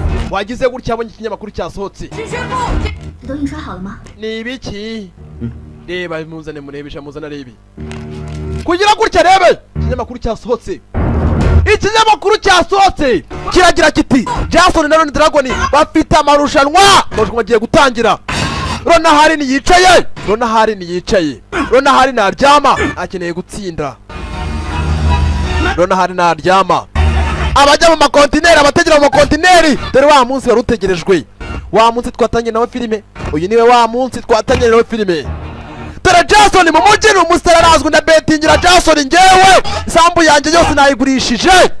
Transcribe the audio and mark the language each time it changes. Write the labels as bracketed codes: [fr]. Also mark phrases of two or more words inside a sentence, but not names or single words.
[rw] wagize gutya abonye ikinyamakuru cyasohotse [zh] 都印刷好了吗？ [rw] ni ibiki reba muzane murebesha muzana rebi kugira gutya rebe ikinyamakuru cyasohotse kiragira kiti Jason na Ronnie Dragon bafite amarushanwa bagiye gutangira Ronahari yicaye Ronahari naryama akeneye gutsinda Ronahari naryama abajya mu makontineri abategera mu makontineri dore wa munsi warutegerejwe wa munsi twatanye nawe filime uyu niwe wa munsi twatanye nawe filime dore Jason mu mujyi ni umusitari arazwi na betingira Jason ngewe isambu yanjye yose nayigurishije